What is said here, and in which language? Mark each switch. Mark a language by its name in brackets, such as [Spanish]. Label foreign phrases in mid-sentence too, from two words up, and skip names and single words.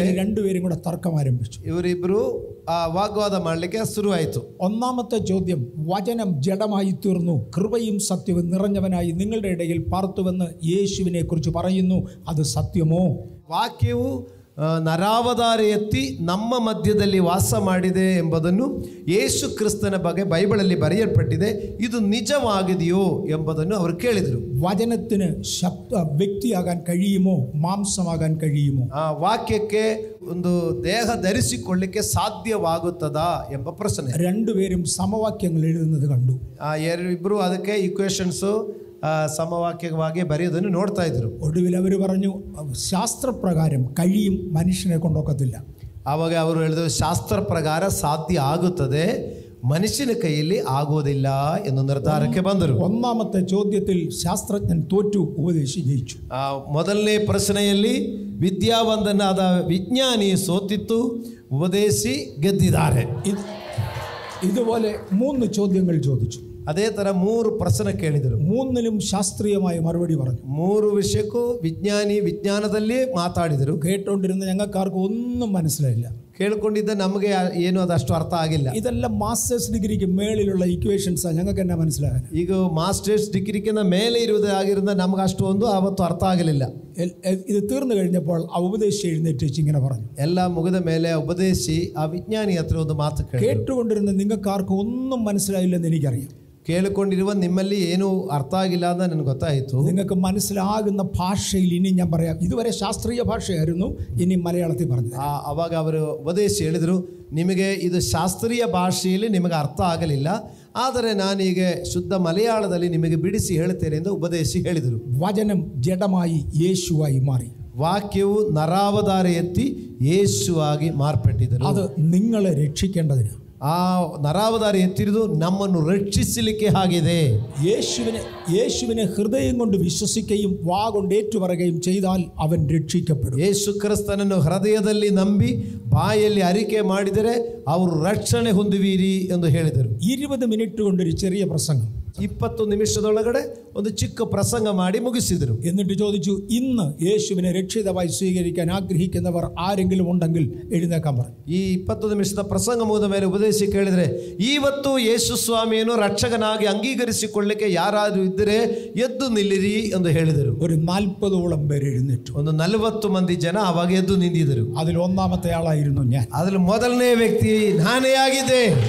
[Malayalam] രണ്ടുപേരും കൂടെ തർക്കം ആരംഭിച്ചു. [Kannada] ಇವರಿಬ್ಬರು ವಾಗ್ವಾದ ಮಾಡಲಿಕ್ಕೆ ಶುರುವಾಯಿತು. [Malayalam] ഒന്നാമത്തെ ചോദ്യം, വചനം ജഡമായി തീർന്നു, കൃപയും സത്യവും നിറഞ്ഞവനായി നിങ്ങളുടെ ഇടയിൽ പാർത്തുവെന്ന് യേശുവിനെ കുറിച്ച് പറയുന്നു, അത് സത്യമോ? [Kannada] ವಾಕ್ಯವು ನರಾವತಾರ ಎತ್ತಿ ನಮ್ಮ ಮಧ್ಯದಲ್ಲಿ ವಾಸ ಮಾಡಿದೆ ಎಂಬುದನ್ನು ಯೇಸು ಕ್ರಿಸ್ತನ ಬಗ್ಗೆ ಬೈಬಲಲ್ಲಿ ಬರೆಯಲ್ಪಟ್ಟಿದೆ, ಇದು ನಿಜವಾಗಿದೆಯೋ ಎಂಬುದನ್ನು ಅವರು ಕೇಳಿದರು. [Malayalam] വചനത്തിന് വ്യക്തിയാകാൻ കഴിയുമോ, മാംസമാകാൻ കഴിയുമോ? [Kannada] ಆ ವಾಕ್ಯಕ್ಕೆ ಒಂದು ದೇಹ ಧರಿಸಿಕೊಳ್ಳಿಕ್ಕೆ ಸಾಧ್ಯವಾಗುತ್ತದಾ ಎಂಬ ಪ್ರಶ್ನೆ. [Malayalam] രണ്ടുപേരും സമവാക്യങ്ങൾ എഴുതുന്നത് കണ്ടു. [Kannada] ಇಬ್ಬರು ಅದಕ್ಕೆ ಇಕ್ವೇಷನ್ಸು സമവാക്യವಾಗಿ ಬರೆಯೋದನ್ನು ನೋಡ್ತಾ ಇದ್ರು. [Malayalam] ഒടുവിൽ അവർ പറഞ്ഞു, ശാസ്ത്രപ്രകാരം കഴിയും, മനുഷ്യനെ കൊണ്ടൊക്കത്തില്ല. [Kannada] ಆವಾಗ ಅವರು ಹೇಳಿದ್ರು, ಶಾಸ್ತ್ರ ಪ್ರಕಾರ ಸಾಧ್ಯ ಆಗುತ್ತದೆ, ಮನುಷ್ಯನ ಕೈಯಲ್ಲಿ ಆಗೋದಿಲ್ಲ ಎಂದು ನಿರ್ಧಾರಕ್ಕೆ ಬಂದರು. [Malayalam] ഒന്നാമത്തെ ചോദ്യത്തിൽ ശാസ്ത്രജ്ഞൻ തോറ്റു, ഉപദേശി ജയിച്ചു. [Kannada] ಮೊದಲನೇ ಪ್ರಶ್ನೆಯಲ್ಲಿ ವಿದ್ಯಾವಂತನಾದ ವಿಜ್ಞಾನಿ ಸೋತಿತ್ತು, ಉಪದೇಶಿ ಗೆದ್ದಿದ್ದಾರೆ. [Malayalam] ഇതുപോലെ 3 ചോദ്യങ്ങൾ ചോദിച്ചു. [Kannada] ಅದೇ ತರ 3 ಪ್ರಶ್ನೆ ಕೇಳಿದರು. [Malayalam] 3നും ശാസ്ത്രീയമായ മറുപടി പറഞ്ഞു. [Kannada] 3 ವಿಷಯಕ್ಕೂ ವಿಜ್ಞಾನದಲ್ಲಿ ಮಾತಾಡಿದರು. [Malayalam] കേട്ടോണ്ടിരുന്ന ഞങ്ങൾക്കാർക്കും ഒന്നും മനസ്സിലായില്ല. [Kannada] ಕೇಳಿಕೊಂಡಿದ್ದ ನಮಗೆ ಏನು ಅದಷ್ಟು ಅರ್ಥ ಆಗಿಲ್ಲ. [Malayalam] ഇതെല്ലാം [English] masters degree [Malayalam] മേളിലുള്ള ഇക്വേഷൻസാണ്, ഞങ്ങൾക്ക് എന്നാ മനസ്സിലാകാൻ. [Kannada] ಈಗ [English] masters degree [Kannada] ಮೇಲೆ ಇರುವುದಾಗಿರಿಂದ ನಮಗೆ ಅಷ್ಟು ಒಂದು ಆವತ್ತು ಅರ್ಥ ಆಗಲಿಲ್ಲ. [Malayalam] ഇത് തീർന്നു കഴിഞ്ഞപ്പോൾ ആ ഉപദേശി എഴുന്നേറ്റ് ഇങ്ങനെ പറഞ്ഞു. [Kannada] ಎಲ್ಲ ಮುಗಿದ ಮೇಲೆ ಉಪದೇಶಿ ಆ ವಿಜ್ಞಾನಿ ಹತ್ರ ಒಂದು ಮಾತು [Malayalam] കേട്ടുകൊണ്ടിരുന്ന നിങ്ങൾക്കാർക്കും ഒന്നും മനസ്സിലായില്ലെന്ന് എനിക്കറിയാം. [Kannada] ಕೇಳಿಕೊಂಡಿರುವ ನಿಮ್ಮಲ್ಲಿ ಏನು ಅರ್ಥ ಆಗಿಲ್ಲ ಅಂತ ನನಗೆ ಗೊತ್ತಾಯಿತು. [Malayalam] നിങ്ങൾക്ക് മനസ്സിലാകുന്ന ഭാഷയിൽ ഇനി ഞാൻ പറയാം. ഇതുവരെ ശാസ്ത്രീയ ഭാഷയായിരുന്നു, ഇനി മലയാളത്തിൽ പറഞ്ഞു. [Kannada] ಅವಾಗ ಅವರು ಉಪದೇಶಿ ಹೇಳಿದರು, ನಿಮಗೆ ಇದು ಶಾಸ್ತ್ರೀಯ ಭಾಷೆಯಲ್ಲಿ ನಿಮಗೆ ಅರ್ಥ ಆಗಲಿಲ್ಲ, ಆದರೆ ನಾನೀಗ ಶುದ್ಧ ಮಲಯಾಳದಲ್ಲಿ ನಿಮಗೆ ಬಿಡಿಸಿ ಹೇಳ್ತೇನೆ ಎಂದು ಉಪದೇಶಿ ಹೇಳಿದರು. [Malayalam] വചനം ജഡമായി യേശുവായി മാറി. [Kannada] ವಾಕ್ಯವು ನರಾವತಾರ ಎತ್ತಿ ಯೇಸುವಾಗಿ ಮಾರ್ಪಟ್ಟಿದ್ದರು. [Malayalam] അത് നിങ്ങളെ രക്ഷിക്കേണ്ടതിന്. [Kannada] ಆ ನರಾವತಾರ ಎತ್ತಿರುವುದು ನಮ್ಮನ್ನು ರಕ್ಷಿಸಲಿಕ್ಕೆ ಆಗಿದೆ. [Malayalam] യേശുവിനെ ഹൃദയം കൊണ്ട് വിശ്വസിക്കുകയും വാ കൊണ്ട് ഏറ്റുപറയുകയും ചെയ്താൽ അവൻ രക്ഷിക്കപ്പെടും. [Kannada] ಯೇಸು ಕ್ರಿಸ್ತನನ್ನು ಹೃದಯದಲ್ಲಿ ನಂಬಿ ಬಾಯಲ್ಲಿ ಅರಿಕೆ ಮಾಡಿದರೆ ಅವರು ರಕ್ಷಣೆ ಹೊಂದುವಿರಿ ಎಂದು ಹೇಳಿದರು. [Malayalam] 20 മിനിറ്റ് കൊണ്ടൊരു ചെറിയ പ്രസംഗം, [Kannada] 20 ನಿಮಿಷದೊಳಗಡೆ ಒಂದು ಚಿಕ್ಕ ಪ್ರಸಂಗ ಮಾಡಿ ಮುಗಿಸಿದರು. [Malayalam] എന്നിട്ട് ചോദിച്ചു, ഇന്ന് യേശുവിനെ രക്ഷിതാവായി സ്വീകരിക്കാൻ ആഗ്രഹിക്കുന്നവർ ആരെങ്കിലും ഉണ്ടെങ്കിൽ എഴുന്നേക്കാൻ പറഞ്ഞു. [Kannada] ಈ 20 ನಿಮಿಷದ ಪ್ರಸಂಗ ಮುಗಿದ ಮೇಲೆ ಉಪದೇಶಿ ಕೇಳಿದರೆ, ಇವತ್ತು ಯೇಸು ಸ್ವಾಮಿಯನ್ನು ರಕ್ಷಕನಾಗಿ ಅಂಗೀಕರಿಸಿಕೊಳ್ಳಲಿಕ್ಕೆ ಯಾರಾದರೂ ಇದ್ದರೆ ಎದ್ದು ನಿಲ್ಲಿರಿ ಎಂದು ಹೇಳಿದರು. [Malayalam] ഒരു 40ഓളം പേര് എഴുന്നേറ്റു. [Kannada] ಒಂದು 40 ಮಂದಿ ಜನ ಅವಾಗ ಎದ್ದು ನಿಂತಿದ್ದರು. [Malayalam] അതിൽ ഒന്നാമത്തെ ആളായിരുന്നു ഞാൻ. [Kannada] അതിൽ ಮೊದಲನೇ ವ್ಯಕ್ತಿ ನಾನೇ ಆಗಿದ್ದೆ.